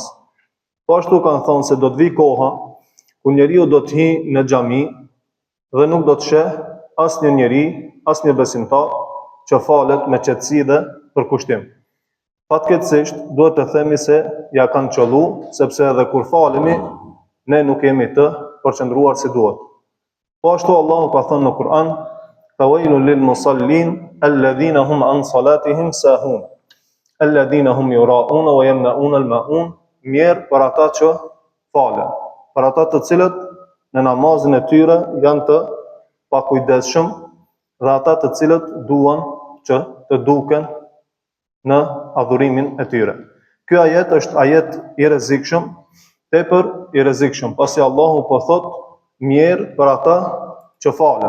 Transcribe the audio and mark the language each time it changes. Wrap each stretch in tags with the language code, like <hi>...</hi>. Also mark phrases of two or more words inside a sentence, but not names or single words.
<sq>Po ashtu kanë thënë se do të vi koha ku njeriu do të hyjë në xhami dhe nuk do të sheh asnjë njeri, asnjë besimtar që falet me qetësi dhe përkushtim. Fatkeqësisht duhet të themi se ja kanë qollu, sepse edhe kur falemi ne nuk jemi të përqendruar si duhet. Po ashtu Allahu ka thënë në Kur'an:</sq> <ar>"فويل للمصلين الذين هم عن صلاتهم ساهون الذين هم يراءون ويمنعون الماعون."</ar> <sq>Mirë për ata që falen, për ata të cilët në namazin e tyre janë të pakujdesshëm dhe ata të cilët duan që të duken në adhurimin e tyre. Ky ajet është ajet i rrezikshëm, tepër i rrezikshëm, pasi Allahu po thot mirë për ata që falen.</sq>